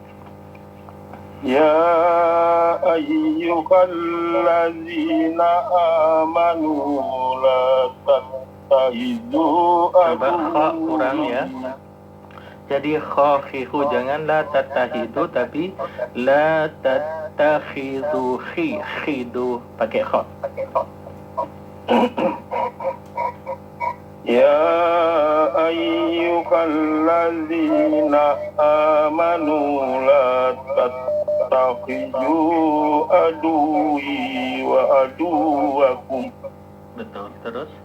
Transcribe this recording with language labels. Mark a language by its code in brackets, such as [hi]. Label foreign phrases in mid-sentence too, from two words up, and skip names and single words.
[ar] يا أيها الذين آمنوا لا تتخذوا [id] Coba kha kurang ya. Jadi khafihu, jangan [ar] لا تتحذوا, [id] tapi [ar] لا تتخذوا, [id] khidu pakai kha. [ar] يا أيها الذين آمنوا لا تتخذوا عدوي وعدوكم [id] Betul, terus.